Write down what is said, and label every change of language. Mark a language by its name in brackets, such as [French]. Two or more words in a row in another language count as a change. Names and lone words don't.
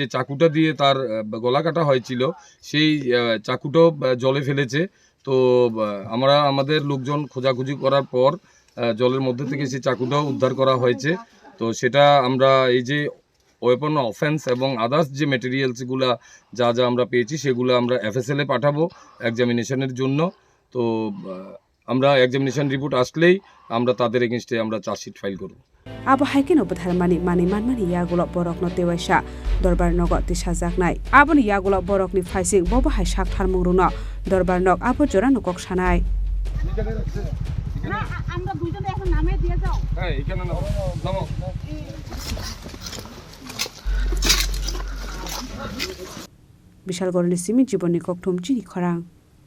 [Bangla] চাকুটা দিয়ে তার গলা কাটা হয়েছিল সেই চাকুটাও জলে ফেলেছে তো আমরা আমাদের লোকজন খোঁজাখুঁজি করার পর জলের মধ্যে থেকে সেই চাকুটাও উদ্ধার করা হয়েছে তো সেটা আমরা এই যে [English] weapon offence [Bangla] এবং আদার্স যে মেটেরিয়ালসগুলো যা যা আমরা পেয়েছি সেগুলো আমরা এফএসএল এ পাঠাবো এক্সামিনেশনের জন্য তো আমরা এক্সামিনেশন রিপোর্ট আসলেই আমরা তাদের এগেইনস্টে আমরা [English] chargesheet file [Bangla] করব [Kok Borok] abo haiken obadharmani manmani yagulo borokno tewaisa dorbar nogo tisajaknai aboni yagulo borokni faising bobo hai sak tharmungruno dorbar nog abo jora nokok sanai [Bangla] না আমরা দুইজনে এখন নামে দিয়ে যাও হ্যাঁ এখানে নামো [Kok Borok] বিশাল গরনি সিমি জীবনী ককঠুম চিনি খরাং